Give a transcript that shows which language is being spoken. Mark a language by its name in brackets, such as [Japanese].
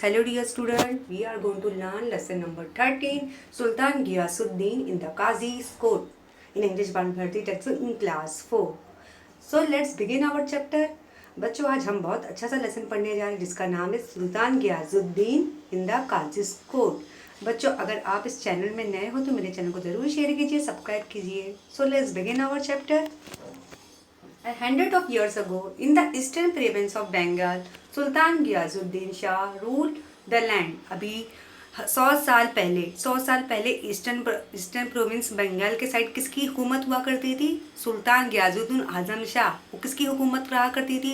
[English] Hello dear student, we are going to learn lesson number 13 Sultan Ghiyasuddin in the Qazi's court in English Bharati textbook in class 4. So let's begin our chapter. [Hindi] बच्चों आज हम बहुत अच्छा सा lesson पढ़ने जा रहे हैं जिसका नाम है सुल्तान गियाजुद्दीन इन द काजीज कोर्ट। बच्चों अगर आप इस चैनल में नए हो तो मेरे चैनल को ज़रूर शेयर कीजिए, सब्सक्राइब कीजिए। [English] So let's begin our chapter. A hundred of years ago, in the eastern province of Bengal, Sultan Ghiyasuddin Shah ruled the land. [Hindi] अभी 100 साल पहले ईस्टर्न प्रोविंस बंगाल के साइड किसकी हुकूमत हुआ करती थी? सुल्तान गियाजुद्दीन आजम शाह। वो किसकी हुकूमत रहा करती थी?